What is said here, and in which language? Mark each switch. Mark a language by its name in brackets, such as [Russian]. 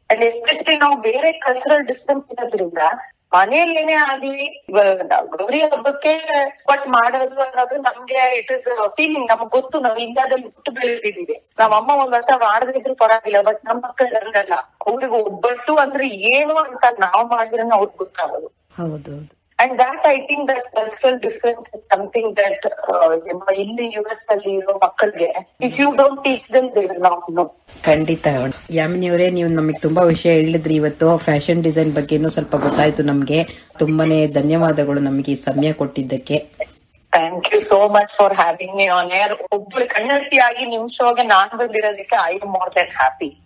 [Kannada] And especially ನಾವು ಬೇರೆ cultural difference ಇರೋದ್ರಿಂದ ಮನೇಲಿ ಏನೇ ಆಗ್ಲಿ ಗೌರಿ ಹಬ್ಬಕ್ಕೆ ಬಟ್ ಮಾಡೋದು ಅನ್ನೋದು ನಮ್ಗೆ [English] It is feeling. [Kannada] ನಮ್ಗೆ ಗೊತ್ತು, ನಾವು ಇಂಡಿಯಾದಲ್ಲಿ ಹುಟ್ಟು ಬೆಳೆದಿದ್ದೀವಿ. ನಾವ್ ಅಮ್ಮ ಒಂದ್ ವರ್ಷ ಮಾಡದಿದ್ರು ಪರವಾಗಿಲ್ಲ, ಬಟ್ ನಮ್ ಮಕ್ಕಳು ಹಂಗಲ್ಲ. ಅವ್ರಿಗೆ ಒಬ್ಬಟ್ಟು ಅಂದ್ರೆ ಏನು ಅಂತ ನಾವ್ ಮಾಡಿದ್ರೆ ಅವ್ರಿಗೆ ಗೊತ್ತಾಗೋದು. ಹೌದು. [English] And that I think that cultural difference is something that [Kannada] ಇಲ್ಲಿ US ಅಲ್ಲಿ ಇರೋ ಮಕ್ಕಳಿಗೆ [English] if you don't teach them they will not know. [Kannada] ಖಂಡಿತ ಯಾಮಿನಿ ಅವರೇ, ನೀವು ನಮಗೆ ತುಂಬಾ ವಿಷಯ ಹೇಳಿದ್ರಿ ಇವತ್ತು. ಫ್ಯಾಷನ್ ಡಿಸೈನ್ ಬಗ್ಗೆನೂ ಸ್ವಲ್ಪ ಗೊತ್ತಾಯ್ತು ನಮ್ಗೆ. ತುಂಬಾನೇ ಧನ್ಯವಾದಗಳು ನಮಗೆ ಈ ಸಮಯ ಕೊಟ್ಟಿದ್ದಕ್ಕೆ. [English] Thank you so much for having me on air. [Kannada] ಒಬ್ಳು ಕನ್ನಡತಿಯಾಗಿ ನಿಮ್ ಶೋಗೆ ನಾನ್ ಬಂದಿರೋದಕ್ಕೆ [English] I am more than happy.